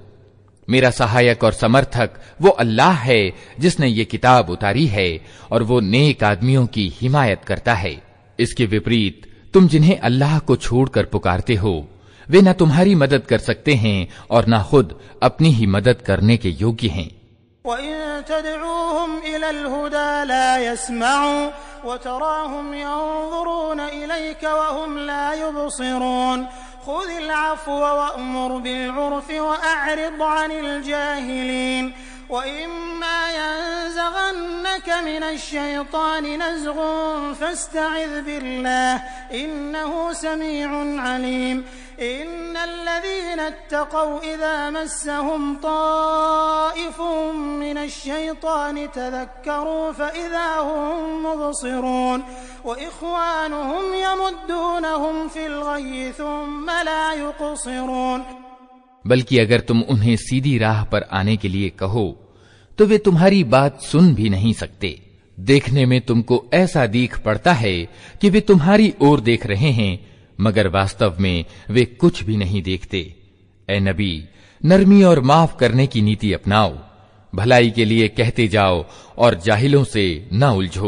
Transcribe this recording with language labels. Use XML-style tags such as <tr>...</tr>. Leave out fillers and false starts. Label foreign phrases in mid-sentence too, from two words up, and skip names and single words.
<hi>मेरा सहायक और समर्थक वो अल्लाह है जिसने ये किताब उतारी है और वो नेक आदमियों की हिमायत करता है। इसके विपरीत तुम जिन्हें अल्लाह को छोड़कर पुकारते हो वे न तुम्हारी मदद कर सकते हैं और न खुद अपनी ही मदद करने के योग्य हैं।</hi> <ar>وإن تدعوهم إلى الهدى لا يسمعوا وتراهم ينظرون إليك وهم لا يبصرون خذ العفو وأمر بالعرف وأعرض عن الجاهلين وإما ينزغنك من الشيطان نزغ فاستعذ بالله إنه سميع عليم إن الذين اتقوا إذا مسهم طائف من الشيطان تذكروا فإذا هم مبصرون وإخوانهم يمدونهم في الغي ثم لا يقصرون.</ar> <hi>बल्कि अगर तुम उन्हें सीधी राह पर आने के लिए कहो तो वे तुम्हारी बात सुन भी नहीं सकते। देखने में तुमको ऐसा दीख पड़ता है कि वे तुम्हारी ओर देख रहे हैं, मगर वास्तव में वे कुछ भी नहीं देखते। ए नबी, नरमी और माफ करने की नीति अपनाओ, भलाई के लिए कहते जाओ और जाहिलों से न उलझो।</hi>